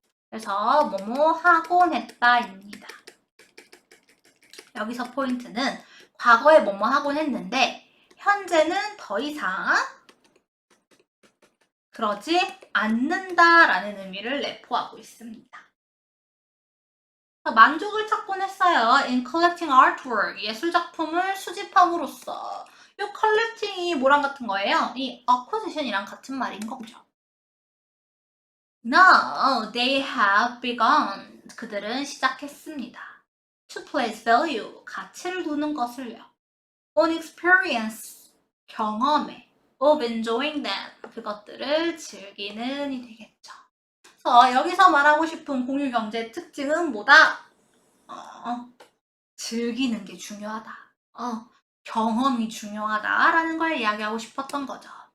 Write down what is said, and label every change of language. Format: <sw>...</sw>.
<ko>그래서 뭐뭐 하곤 했다입니다. 여기서 포인트는 과거에 뭐뭐 하곤 했는데 현재는 더 이상 그러지 않는다라는 의미를 내포하고 있습니다. 만족을 찾곤 했어요.</ko> <en>In collecting artwork,</en> <ko>예술작품을 수집함으로써. 이 collecting이 뭐랑 같은 거예요? 이 acquisition이랑 같은 말인 거죠.</ko> <en>Now, they have begun.</en> <ko>그들은 시작했습니다.</ko> <en>To place value,</en> <ko>가치를 두는 것을요.</ko> <en>On experience,</en> <ko>경험에.</ko> <en>Of enjoying them,</en> <ko>그것들을 즐기는이 되겠죠. 그래서 여기서 말하고 싶은 공유경제의 특징은 뭐다? 즐기는 게 중요하다. 경험이 중요하다라는 걸 이야기하고 싶었던 거죠.</ko>